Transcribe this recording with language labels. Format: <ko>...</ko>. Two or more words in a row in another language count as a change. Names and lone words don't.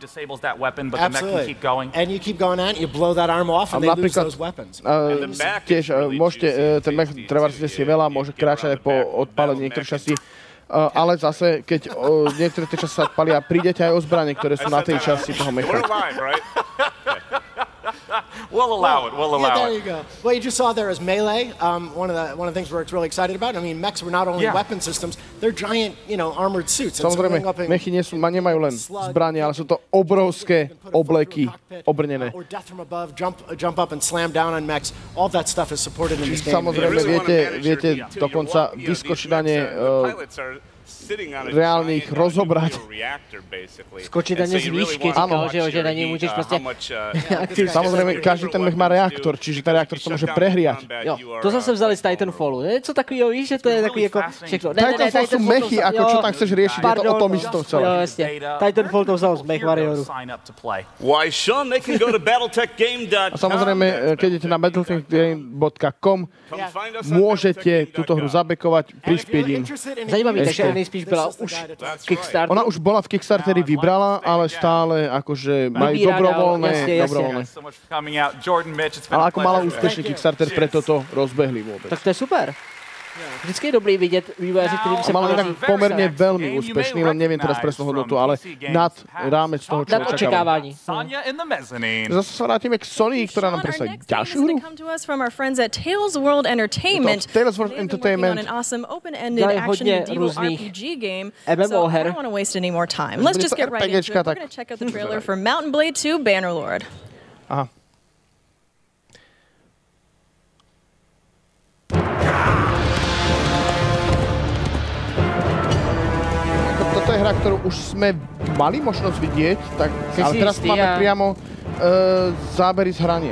<sk>A napríklad tiež môžete, ten mech trvarsite si veľa, môže kráčať aj po odpálení niektorých častí, ale zase, keď niektoré tie časti sa odpalia, prídete aj o zbrane, ktoré sú na tej časti toho mecha.</sk> <en>We'll allow it. There you go. What you just saw there is melee. One of the things we're really excited about. I mean, mechs were not only weapon systems; they're giant, armored suits.</en> <sk>Samozrejme, mechy nemajú len zbranie, ale sú to obrovské obleky obrnené.</sk> <en>Or death from above, jump up and slam down on mechs. All that stuff is supported in this game.</en> <sk>Samozrejme, viete dokonca vyskočiť na ne reálnych rozobrať. Skočiť na ne z výšky, že na ne môžeš proste... Samozrejme, každý ten mech má reaktor, čiže ten reaktor sa môže prehriať.</sk> <cs>Jo, to zase vzali z Titanfallu. Něco takového, víš, že to je takový ako všechno.</cs> <sk>Titanfall sú mechy, ako čo tam chceš riešiť, je to o tom isto celé. Jo, jasne. Titanfall to vzal z mech Warrioru.</sk> <en>Why, Sean, they can go to battletechgame.com.</en> <sk>A samozrejme, keď idete na battletechgame.com, môžete túto hru zabekovať, prispieť im.</sk> <cs>Zajímavý, takže nejspíš byla už Kickstarter.</cs> <sk>Ona už bola v Kickstarteri, vybrala, ale stále akože majú dobrovoľné. Ale ako mala úspešný Kickstarter, preto to rozbehli vôbec. Tak to je super.</sk> <cs>Vždycky je dobrý vidět vývojáři, kterým se</cs> <sk>mal inak pomerne veľmi úspešný, len neviem teraz presnú hodnotu, ale nad rámec toho, čo očakávání. Zase sa vrátime k Sony, ktorá nám predstaví ďalšiu hru. Tales World Entertainment. Tales World Entertainment.</sk> <cs>Dají hodně různých MMO her.</cs> <en>I don't want to waste any more time. Let's just get right into it. We're going to check out the trailer for Mountain Blade 2 Bannerlord.</en> <sk>Aha. Toto je hra, ktorú už sme mali možnosť vidieť, tak, ale teraz máme priamo zábery z hrania.</sk>